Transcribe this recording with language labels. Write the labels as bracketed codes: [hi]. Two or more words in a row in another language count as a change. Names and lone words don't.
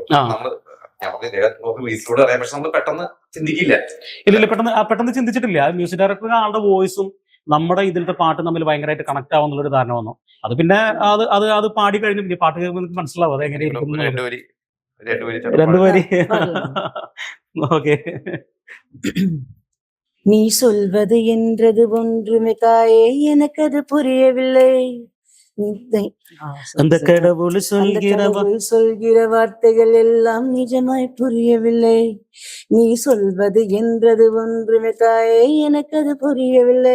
[ml] നമ്മള് വീട്ടിലൂടെ അറിയാം, പക്ഷെ നമ്മൾ പെട്ടെന്ന് ചിന്തിക്കില്ല. ഇല്ല പെട്ടെന്ന് ചിന്തിച്ചിട്ടില്ല. [en] music director [ml] ആളുടെ വോയിസും നമ്മുടെ ഇതിലത്തെ പാട്ട് തമ്മിൽ ഭയങ്കരമായിട്ട് കണക്ട് ആവുന്നുള്ളൊരു ധാരണ വന്നു. അത് പിന്നെ അത് പാടി കഴിഞ്ഞു. പിന്നെ പാട്ട് കേൾക്കുമ്പോൾ നിങ്ങൾക്ക് മനസ്സിലാവും അത് എങ്ങനെയായിരിക്കും. രണ്ടുപേരി ഓക്കെ. [ta] நீ சொல்வது என்றது ஒன்றுமே தாயே எனக்கு அது புரியவில்லை. அந்த கடவுள் சொல்கிற வார்த்தைகள் எல்லாம் நிஜமாய் புரியவில்லை. நீ சொல்வது என்றது ஒன்றுமே தாயே எனக்கு அது புரியவில்லை.